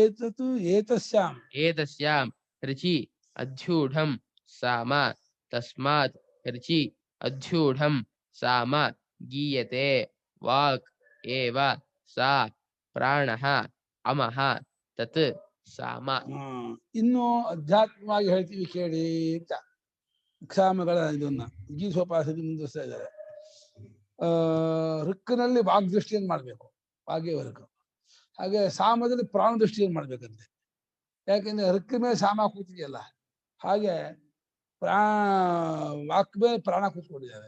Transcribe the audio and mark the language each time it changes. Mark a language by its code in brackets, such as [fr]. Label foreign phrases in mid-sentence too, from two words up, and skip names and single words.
[sa] एतस्यां ऋचि अध्यूढं साम तस्मात् ऋचि अध्यूढं साम गीयते वाक् एव सा प्राणः अमः तत् साम [kn] ಇನ್ನು ಅಧ್ಯಾತ್ಮವಾಗಿ ಹೇಳ್ತೀವಿ ಕೇಳಿ ಅಂತ ಸಾಮಗಳ ಇದನ್ನ ಗೀಸೋಪಾಸನೆ ಮುಂದುವರಿಸ್ತಾ ಇದ್ದಾರೆ. ಋಕ್ಕಿನಲ್ಲಿ ವಾಗ್ದೃಷ್ಟಿಯನ್ನು ಮಾಡ್ಬೇಕು, ವಾಗ್ಯವರ್ಗ. ಹಾಗೆ ಸಾಮದಲ್ಲಿ ಪ್ರಾಣ ದೃಷ್ಟಿಯನ್ನು ಮಾಡ್ಬೇಕಂತೆ. ಯಾಕೆಂದ್ರೆ ಋಕ್ಕ ಮೇಲೆ ಸಾಮ ಕೂತಿದೆಯಲ್ಲ, ಹಾಗೆ ವಾಕ್ ಮೇಲೆ ಪ್ರಾಣ ಕೂತ್ಕೊಂಡಿದ್ದಾರೆ.